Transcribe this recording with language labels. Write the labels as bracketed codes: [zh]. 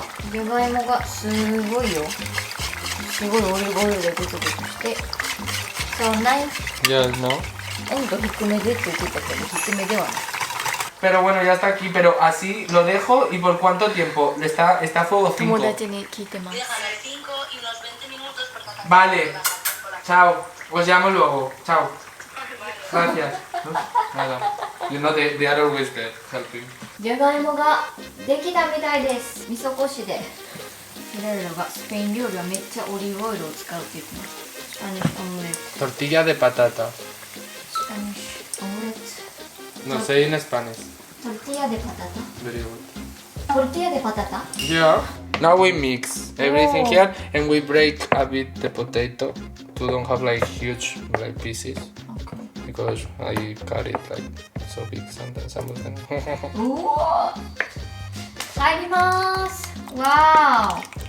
[ja] じゃがいもがすごいよ。すごいオリーブオイルでグツグツして。そう、 [en] Yeah, no? [ja] 温度低めでって言ってたけど、低めではない。 [es] Pero bueno, ya está aquí, pero así lo dejo y por cuánto tiempo? Está a fuego 5. [ja] 友達に聞いてます。 [es] Vale, chao, os llamo luego, chao. Gracias. [en] Nada, you know they are always there helping. [ja] じゃがいもができたみたいです。味噌こしで。ヘラルドがスペイン料理はめっちゃオリーブオイルを使うって言ってます。スパニッシュオムレツ。 [es] Tortilla de patata. [ja] スパニッシュオムレツ。 [es] No sé en Spanish. [ja] トルティーヤでパタタ。 [en] Very good. [ja] トルティーヤでパタタ。 [en] Yeah. Now we mix everything Oh. here and we break a bit the potato to don't have like huge like pieces because I cut it like so big sometimes some of them. [ja] うお。入ります。わ